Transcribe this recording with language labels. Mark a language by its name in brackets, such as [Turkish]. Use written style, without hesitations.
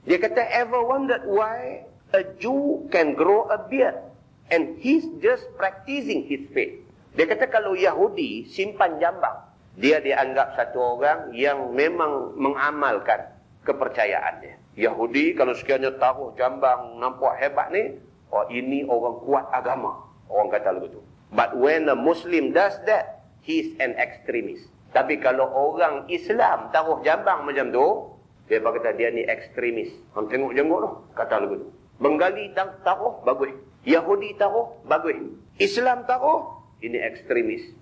[Malay] Dia kata, [English] ever wondered why a Jew can grow a beard and he's just practicing his faith? [Malay] Dia kata kalau Yahudi simpan jambang, dia dianggap satu orang yang memang mengamalkan kepercayaannya. Yahudi kalau sekiranya taruh jambang nampak hebat ni, ini orang kuat agama. Orang kata begitu. [English] But when a Muslim does that, he's an extremist. [Malay] Tapi kalau orang Islam taruh jambang macam tu, dia kata dia ni ekstremis. Kamu tengok jenggot tu, kata begitu. Bengali taruh, bagus. Yahudi taruh, bagus. Islam taruh, ini ekstremis.